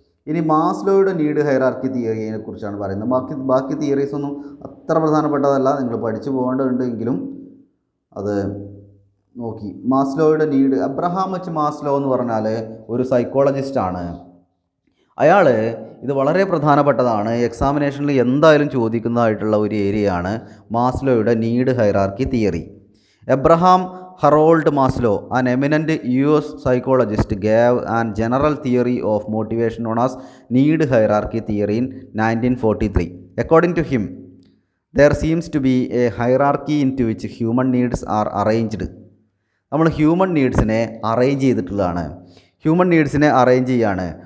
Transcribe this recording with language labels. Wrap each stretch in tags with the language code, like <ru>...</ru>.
<ml>ഇനി മാസ്ലോയുടെ need hierarchy തിയറിയെ കുറിച്ചാണ് പറയുന്നത്. ബാക്കി തിയറീസ് ഒന്നും അത്ര പ്രധാനപ്പെട്ടതല്ല, നിങ്ങൾ പഠിച്ചു പോകേണ്ടതുണ്ടെങ്കിലും അത് നോക്കി. മാസ്ലോയുടെ നീഡ്, അബ്രഹാം എച്ച് മാസ്ലോ എന്ന് പറഞ്ഞാൽ ഒരു സൈക്കോളജിസ്റ്റാണ്. അയാൾ, ഇത് വളരെ പ്രധാനപ്പെട്ടതാണ്, എക്സാമിനേഷനിൽ എന്തായാലും ചോദിക്കുന്നതായിട്ടുള്ള ഒരു ഏരിയയാണ് മാസ്ലോയുടെ need hierarchy theory.</ml> <en>Abraham Harold Maslow, an eminent US psychologist, gave an general theory of motivation known as need hierarchy theory in 1943. According to him, there seems to be a hierarchy into which human needs are arranged.</en> <ml>നമ്മൾ human നീഡ്സിനെ arrange ചെയ്തിട്ടുള്ളതാണ്. Human നീഡ്സിനെ arrange ചെയ്യാണ്.</ml>